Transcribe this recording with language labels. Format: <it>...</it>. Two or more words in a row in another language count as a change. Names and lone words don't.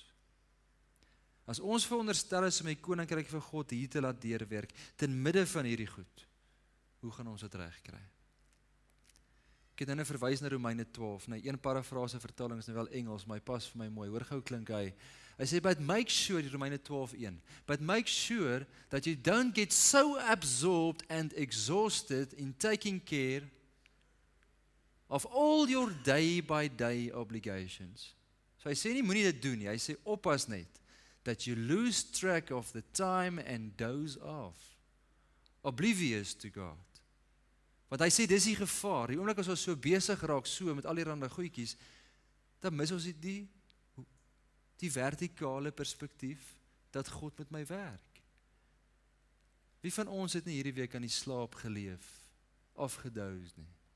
<af>As ons veronderstel is om die koninkryk van God hier te laat deurwerk, ten midde van hierdie goed, hoe gaan ons dit regkry? Ek het nou verwys na Romeine 12, nou een parafrase vertaling is nou wel Engels, maar hy pas vir my mooi, hoor gou klink hy. Hy sê,</af> <en>but make sure,</en> <af>die Romeine 12:1,</af> <en>but make sure that you don't get so absorbed and exhausted in taking care of all your day-by-day obligations.</en> <af>So hy sê nie, moenie dit doen nie, hy sê oppas net,</af> <en>that you lose track of the time and doze off, oblivious to God.</en> <af>Want hy sê, dis die gevaar, die oomblik as ons so besig raak, so met al die rande goedjies, dan mis ons die vertikale perspektief, dat God met my werk. Wie van ons het nie hierdie week aan die slaap geleef, afgedoos nie?</af>